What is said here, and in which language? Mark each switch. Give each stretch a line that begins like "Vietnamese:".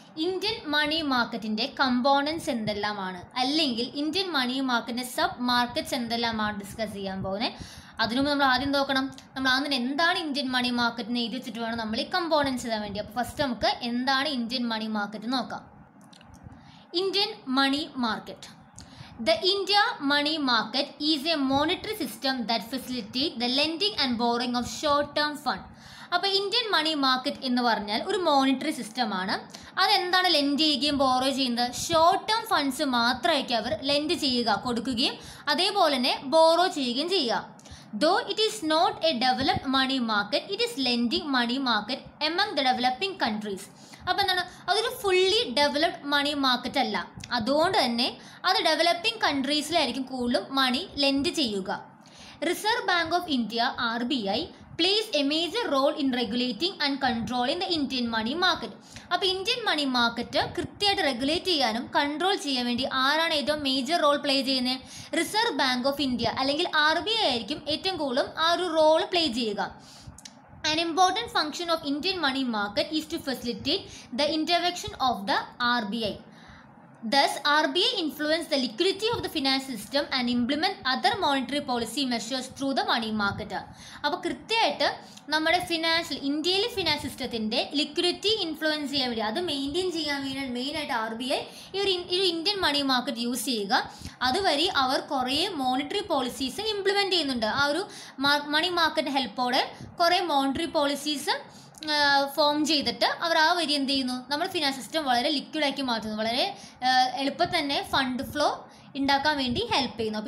Malayalam: Indian money മാർക്കറ്റിൻ്റെ components എന്തെല്ലാമാണ്, അല്ലെങ്കിൽ ഇന്ത്യൻ മണി മാർക്കറ്റിൻ്റെ സബ് മാർക്കറ്റ്സ് എന്തെല്ലാമാണ് ഡിസ്കസ് ചെയ്യാൻ പോകുന്നത്. അതിനുമുമ്പ് നമ്മൾ ആദ്യം നോക്കണം, നമ്മൾ ആദ്യം എന്താണ് ഇന്ത്യൻ മണി മാർക്കറ്റിന് എഴുതി വെച്ചിട്ട് വേണം നമ്മൾ ഈ കമ്പോണൻസ് ചെയ്യാൻ വേണ്ടി. അപ്പോൾ ഫസ്റ്റ് നമുക്ക് എന്താണ് ഇന്ത്യൻ മണി മാർക്കറ്റ് നോക്കാം. Indian money market.
English: The India money market is a monetary system that facilitates the lending and borrowing of short-term fund.
Malayalam: അപ്പോൾ ഇന്ത്യൻ മണി മാർക്കറ്റ് എന്ന് പറഞ്ഞാൽ ഒരു മോണിറ്ററി സിസ്റ്റമാണ്. അതെന്താണ് ലെൻഡ് ചെയ്യുകയും ബോറോ ചെയ്യുന്നത്? ഷോർട്ട് ടേം ഫണ്ട്സ് മാത്രമായിരിക്കും അവർ ലെൻഡ് ചെയ്യുക, കൊടുക്കുകയും അതേപോലെ തന്നെ ബോറോ ചെയ്യുകയും ചെയ്യുക.
English: Though it is not a developed money market, it is lending money market among the developing countries.
Malayalam: അപ്പോൾ എന്താണ്, അതൊരു ഫുള്ളി ഡെവലപ്ഡ് മണി മാർക്കറ്റ് അല്ല. അതുകൊണ്ട് തന്നെ അത് ഡെവലപ്പിംഗ് കൺട്രീസിലായിരിക്കും കൂടുതലും മണി ലെൻഡ് ചെയ്യുക.
English: Reserve Bank of India RBI plays a major role in regulating and controlling the Indian money market.
Malayalam: അപ്പോൾ ഇന്ത്യൻ മണി മാർക്കറ്റ് കൃത്യമായിട്ട് റെഗുലേറ്റ് ചെയ്യാനും കൺട്രോൾ ചെയ്യാൻ വേണ്ടി ആരാണ് ഏറ്റവും മേജർ റോൾ പ്ലേ ചെയ്യുന്നത്? റിസർവ് ബാങ്ക് ഓഫ് ഇന്ത്യ അല്ലെങ്കിൽ RBI ആയിരിക്കും ഏറ്റവും കൂടുതലും ആ ഒരു റോൾ പ്ലേ ചെയ്യുക.
English: An important function of Indian money market is to facilitate the intervention of the RBI. Thus, RBI influence the liquidity of the finance system and implement other monetary policy measures through the money market.
Malayalam: അപ്പോൾ കൃത്യമായിട്ട് നമ്മുടെ ഇന്ത്യയിലെ finance സിസ്റ്റത്തിൻ്റെ liquidity influence ചെയ്യാൻ വേണ്ടി, അത് maintain ചെയ്യാൻ വേണ്ടി മെയിനായിട്ട് RBI ഈ ഒരു ഇന്ത്യൻ മണി മാർക്കറ്റ് യൂസ് ചെയ്യുക. അതുവഴി അവർ കുറേ മോണിറ്ററി പോളിസീസ് ഇംപ്ലിമെൻറ്റ് ചെയ്യുന്നുണ്ട്. ആ ഒരു മണി മാർക്കറ്റ് ഹെൽപ്പോടെ കുറേ മോണിറ്ററി പോളിസീസ് ഫോം ചെയ്തിട്ട് അവർ ആ വരി എന്ത് ചെയ്യുന്നു, നമ്മുടെ ഫിനാൻസ് സിസ്റ്റം വളരെ ലിക്വിഡാക്കി മാറ്റുന്നു, വളരെ എളുപ്പത്തിൽ തന്നെ ഫണ്ട് ഫ്ലോ ഉണ്ടാക്കാൻ വേണ്ടി ഹെൽപ്പ് ചെയ്യുന്നു.